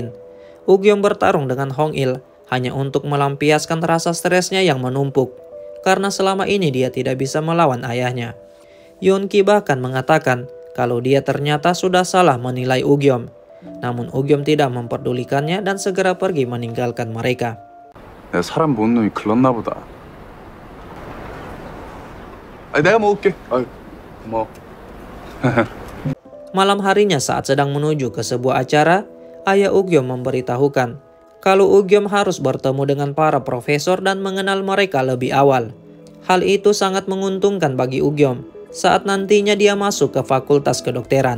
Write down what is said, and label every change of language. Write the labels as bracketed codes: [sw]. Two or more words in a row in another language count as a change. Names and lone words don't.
[id] Ugyom bertarung dengan Hong-il hanya untuk melampiaskan rasa stresnya yang menumpuk, karena selama ini dia tidak bisa melawan ayahnya. Yeonki bahkan mengatakan kalau dia ternyata sudah salah menilai Ugyom, namun Ugyom tidak memperdulikannya dan segera pergi meninggalkan mereka. [ko] 내가 사람 본 놈이 글렀나 보다. 내가 먹을게. 고마워. [id] Malam harinya saat sedang menuju ke sebuah acara, ayah Ugyom memberitahukan kalau Ugyom harus bertemu dengan para profesor dan mengenal mereka lebih awal. Hal itu sangat menguntungkan bagi Ugyom saat nantinya dia masuk ke fakultas kedokteran.